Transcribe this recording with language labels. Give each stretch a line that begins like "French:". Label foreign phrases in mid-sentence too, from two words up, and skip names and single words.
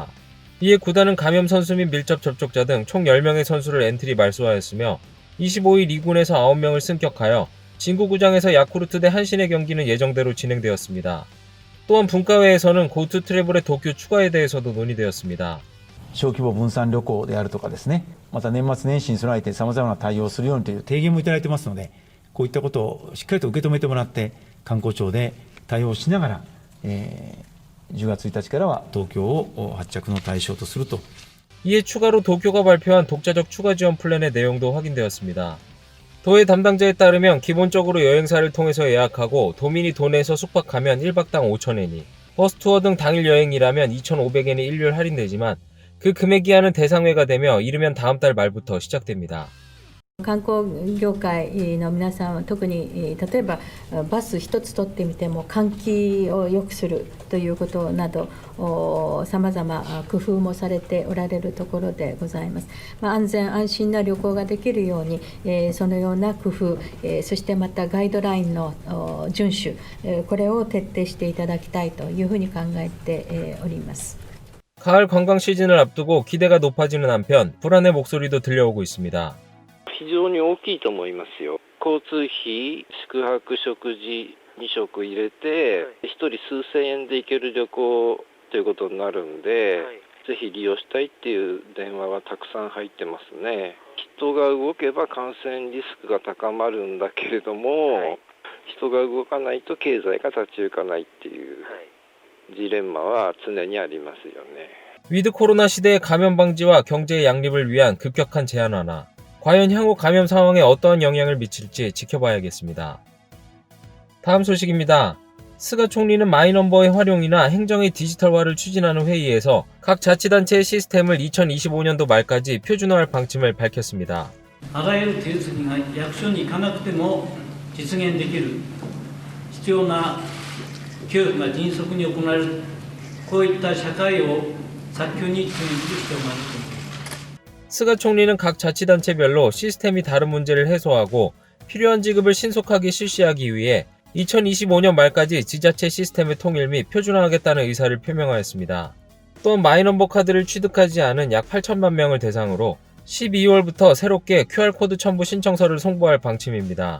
Korean: 이에 구단은 감염 선수 및 밀접 접촉자 등 총 10명의 선수를 엔트리 말소하였으며 25일 2군에서 9명을 승격하여 진구구장에서 야쿠르트 대 한신의 경기는 예정대로 진행되었습니다. 또한 분과회에서는 고투 트래블의 도쿄 추가에 대해서도 논의되었습니다.
Japanese: 小規模分散旅行であるとかですね、また年末年始に備えてさまざまな対応をするようにという提言もいただいてますので、こういったことをしっかりと受け止めてもらって観光庁で対応しながら、10月1日からは東京を発着の対象とすると.
Korean: 이에 추가로 도쿄가 발표한 독자적 추가 지원 플랜의 내용도 확인되었습니다. 도의 담당자에 따르면 기본적으로 여행사를 통해서 예약하고 도민이 도내에서 숙박하면 1박당 5,000엔이, 버스 투어 등 당일 여행이라면 2,500엔이 일률 할인되지만 그 금액 기한은 대상회가 되며 이르면 다음 달 말부터 시작됩니다.
Japanese: 観光業界の皆さんは特に例えばバス一つ取ってみても換気を良くするということなどさまざま工夫もされておられるところでございます。安全安心な旅行ができるようにそのような工夫そしてまたガイドラインの遵守これを徹底していただきたいというふうに考えております。
Korean: 가을 관광 시즌을 앞두고 기대가 높아지는 한편 불안의 목소리도 들려오고 있습니다.
Japanese: 非常に大きいと思いますよ。交通費、宿泊、食事2食入れて、1人数千円で行ける旅行ということになるんで、ぜひ利用したいっていう電話はたくさん入ってますね。人が動けば感染リスクが高まるんだけれども、人が動かないと経済が立ち行かないっていうジレンマは常にありますよね。
Korean: 위드 코로나 시대의 감염 방지와 경제의 양립을 위한 급격한 제한 완화. 과연 향후 감염 상황에 어떠한 영향을 미칠지 지켜봐야겠습니다. 다음 소식입니다. 스가 총리는 마이넘버의 활용이나 행정의 디지털화를 추진하는 회의에서 각 자치단체의 시스템을 2025년도 말까지 표준화할 방침을 밝혔습니다.
Japanese: あらゆる手続きが役所に行かなくても実現できる必要な給付が迅速に行われるこういった社会を早急に実現する必要があると思います。
Korean: 스가 총리는 각 자치단체별로 시스템이 다른 문제를 해소하고 필요한 지급을 신속하게 실시하기 위해 2025년 말까지 지자체 시스템의 통일 및 표준화하겠다는 의사를 표명하였습니다. 또한 마이넘버 카드를 취득하지 않은 약 8천만 명을 대상으로 12월부터 새롭게 QR코드 첨부 신청서를 송부할 방침입니다.